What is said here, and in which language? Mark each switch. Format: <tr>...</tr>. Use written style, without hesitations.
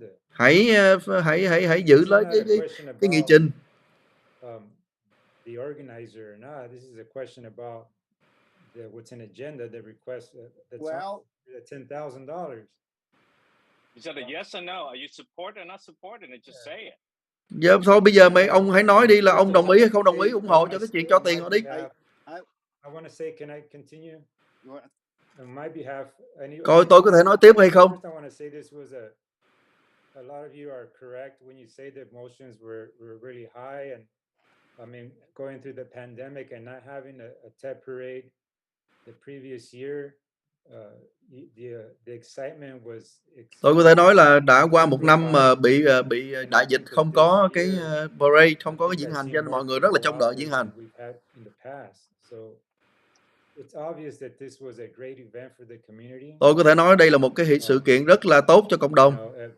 <vi>Hãy giữ lấy cái nghị trình.</vi> <en>The organizer or not, this is a question about what's an agenda that requests that's $10,000. Is that a yes or no? Are you support or not support? And just say it.</en> <vi>Giờ thôi bây giờ ông hãy nói đi là ông đồng ý hay không đồng ý, ủng hộ cho cái chuyện cho tiền họ đi.</vi> <en>I want to say, can I continue? On my behalf,</en> <vi>Coi tôi có thể nói tiếp hay không?</vi> <en>I want to say this was a lot of you are correct when you say the emotions were really high, and I mean going through the pandemic and not having a TED parade the previous year. The excitement was.</en> <vi>Tôi có thể nói là đã qua một năm mà bị đại dịch, không có cái parade, không có cái diễn hành, cho nên mọi người rất là trông đợi diễn hành. Tôi có thể nói đây là một cái sự kiện rất là tốt cho cộng đồng.</vi>